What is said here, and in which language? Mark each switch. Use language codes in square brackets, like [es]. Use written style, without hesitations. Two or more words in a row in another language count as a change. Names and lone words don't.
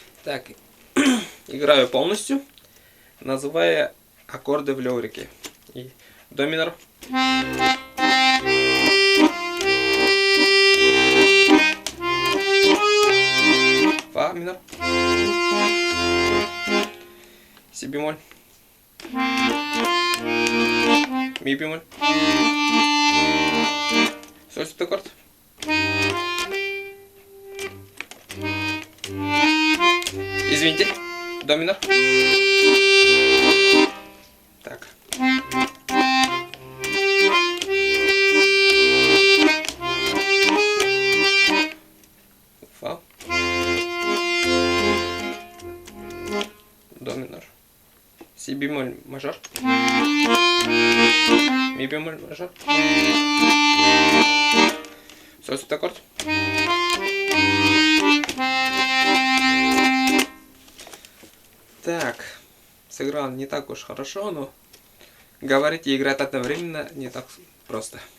[ru] Так, играю полностью, называя аккорды в лерике. И до минор. Фа минор. Си бемоль. Ми бемоль. Соль септаккорд. Извините. До минор. Так. Фа. До минор. Си бемоль мажор. Ми бемоль мажор. Соль септаккорд. Так, сыграл не так уж хорошо, но говорить и играть одновременно не так просто.